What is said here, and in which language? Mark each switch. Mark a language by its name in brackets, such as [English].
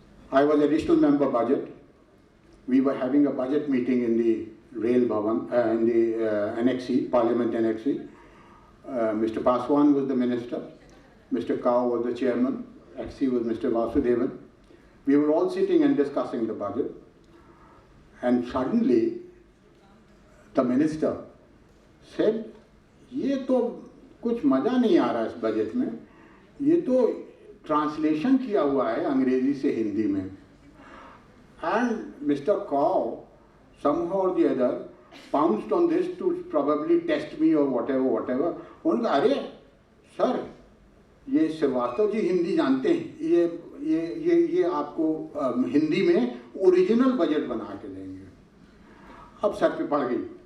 [English] I was additional member budget. We were having a budget meeting in the Rail Bhavan, in the NXC, Parliament NXC. Mr. Paswan was the minister, Mr. Kao was the chairman, XC was Mr. Vasudevan. We were all sitting and discussing the budget, and suddenly the minister said, [Hindi] ये तो कुछ मज़ा नहीं आ रहा इस budget में, ये तो ट्रांसलेशन किया हुआ है अंग्रेजी से हिंदी में. [English] And Mr. Kao, somehow or the other, pounced on this to probably test me or whatever. [Hindi] उन्होंने कहा, अरे सर, ये श्रीवास्तव जी हिंदी जानते हैं, ये आपको हिंदी में ओरिजिनल बजट बना के देंगे. अब सर पे पड़ गई.